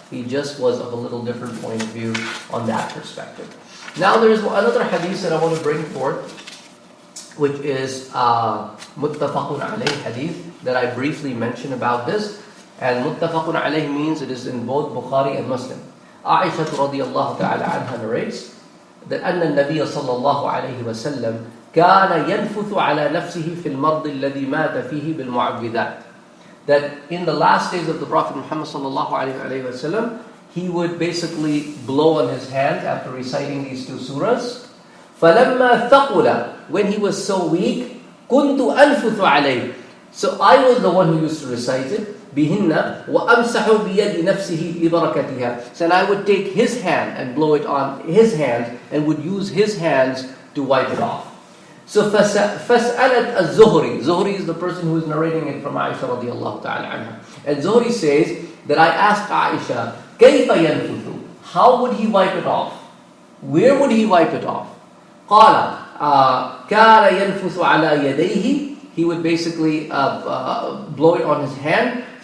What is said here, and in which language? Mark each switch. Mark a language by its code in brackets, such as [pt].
[en] He just was of a little different point of view on that perspective. Now there is another hadith that I want to bring forth, which is muttafaqun alayh hadith, that I briefly mentioned about this. And muttafaqun alayh means it is in both Bukhari and Muslim. Aisha radiyallahu ta'ala anha narrates that [ar] أن النبي صلى الله عليه وسلم كان ينفث على نفسه في المرض الذي مات فيه بالمعوذات. [en] That in the last days of the Prophet Muhammad sallallahu alayhi wa sallam, he would basically blow on his hand after reciting these two surahs. [ar] فَلَمَّا ثَقُلَ, [en] when he was so weak, [ar] كُنْتُ أَنْفُثُ عَلَيْهِ, [en] so I was the one who used to recite it. [ar] بِهِنَّ وَأَمْسَحُ بِيَدِ نَفْسِهِ بِبَرَكَتِهَا. [en] So I would take his hand and blow it on his hands and would use his hands to wipe it off. [ar] So فَسْأَلَتْ الزُّهْرِي. [en] Zuhri is the person who is narrating it from Aisha radiallahu ta'ala anha. And Zuhri says that I asked Aisha, [ar] كَيْفَ يَنْفُثُ? [en] How would he wipe it off? Where would he wipe it off? [ar] قَالَ كَانَ يَنْفُثُ عَلَى يَدَيْهِ. [en] He would basically blow it on his hand.